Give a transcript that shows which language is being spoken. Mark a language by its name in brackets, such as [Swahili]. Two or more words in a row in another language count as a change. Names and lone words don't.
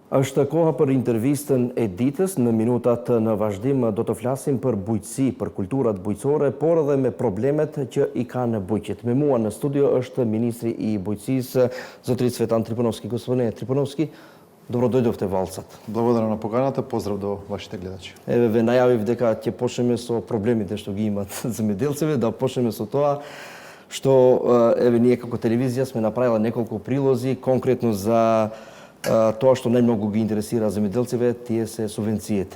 [Albanian] Është koha për intervistën e ditës në minutat në vazhdim do të flasim për bujqësi, për kulturat bujqësore, por edhe me problemet që i kanë bujqit. Me mua në studio është ministri i bujqësisë, zotëri Цветан Трипановски. [Macedonian] Господине Трипановски, добро дојдовте во Алцат. Благодарам на поканата, поздрав до вашите гледачи. Еве ве најавив дека ќе почнеме со проблемите што ги имат земјоделците, да почнеме со тоа што еве ние како телевизија сме направила неколку прилози конкретно за тоа што најмногу ги интересира земјоделците, тие се субвенциите.